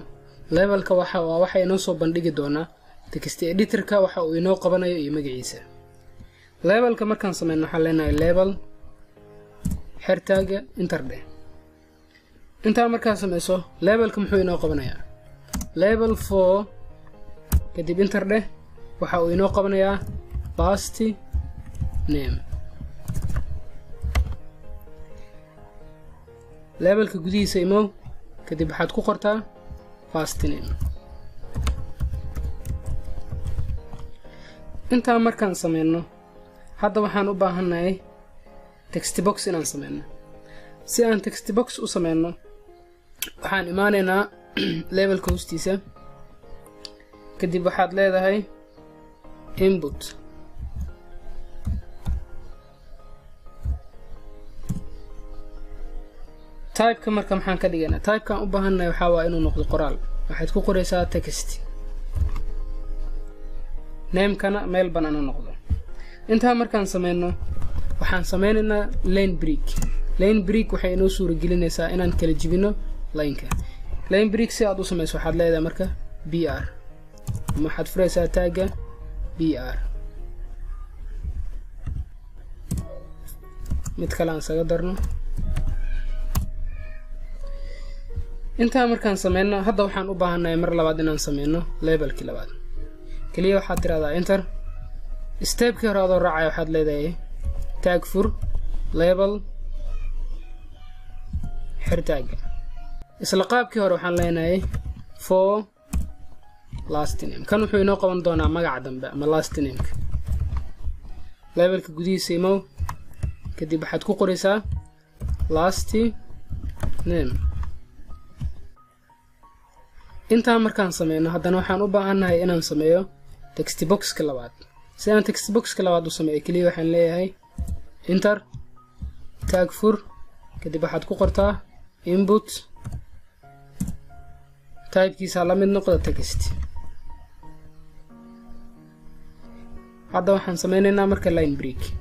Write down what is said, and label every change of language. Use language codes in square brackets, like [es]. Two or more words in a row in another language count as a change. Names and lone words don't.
[so] labelka waxa inoo soo bandhigi doonaa [en] text editor- [so] ka waxa uu inoo qabanayo iyo magaciisa. labelka markaan sameyno waxaan leenahay label xir tagga enter dheh. intaa markaan sameyso labelka muxuu inoo qabanayaa [en] label for [so] kadib enter dheh. waxa uu inoo qabanayaa [en] past name. [so] labelka gudihiisa imow kadib waxaad ku qortaa [en] past name. [so] intaa markaan sameyno hadda waxaan u baahannahay [en] text box [so] inaan sameyno. si aan [en] text box [so] u sameyno waxaan imaanaynaa labelka hoostiisa. kadib waxaad leedahay input. type-ka marka maxaan ka dhigaynaa type-kaan u baahannahay waxaa waa inuu noqdo qoraal. waxaad ku qoraysaa text. name-kana meel bannaan noqdo. intaa markaan sameyno waxaan sameynaynaa [en] line break. line break [so] waxay inoo suuragelinaysaa inaan kala jibino line-ka. [en] line break [so] si aad u samayso waxaad leedahay marka br ama waxaad furaysaa tagga br. mid kale aan saga darno. intaa markaan sameyno hadda waxaan u baahannahay mar labaad inaan sameyno labelkii labaad. kaliya waxaad tiraahdaa enter. stepkii hore adoo raacaya waxaad leedahay tag fur label xir tagga. isla qaabkii hore waxaan leenahay [en] for last name. [so] kan wuxuu inoo qaban doonaa magaca dambe ama [en] last name- [so] ka. labelka gudihiisa imow kadib waxaad ku qoraysaa [en] last name. [so] intaa markaan sameyno haddana waxaan u baahannahay inaan sameeyo [en] text box- [so] ka labaad. si aan [en] text box- [so] ka labaad u sameeyo kaliya waxaan leeyahay [en] enter tag [so] fur kadib waxaad ku qortaa [en] input type- [so] kiisa la mid noqdo text. hadda waxaan sameynaynaa marka [en] line break.